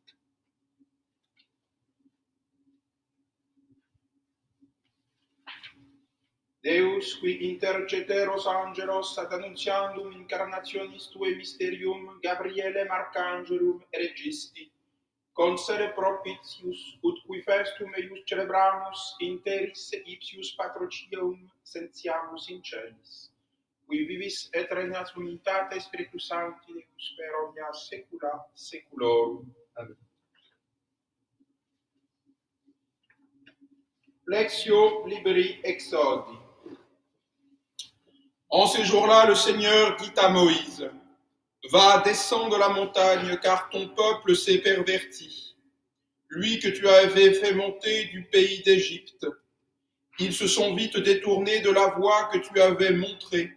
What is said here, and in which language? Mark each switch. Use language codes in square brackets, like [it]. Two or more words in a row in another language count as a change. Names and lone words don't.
[la] Deus, qui interceteros angelos ad annuntiandum incarnationis tue mysterium Gabrielem archangelum registi, concede propitius, ut qui festum eius celebramus interis ipsius patrocium sentiamus in celis, qui vivis et regnat unitate Spiritus Sancti Deus per omnia saecula saeculorum. Amen. Lectio libri Exodi. [fr] En ce jour-là, le Seigneur dit à Moïse: Va, descends de la montagne, car ton peuple s'est perverti. Lui que tu avais fait monter du pays d'Égypte. Ils se sont vite détournés de la voie que tu avais montrée.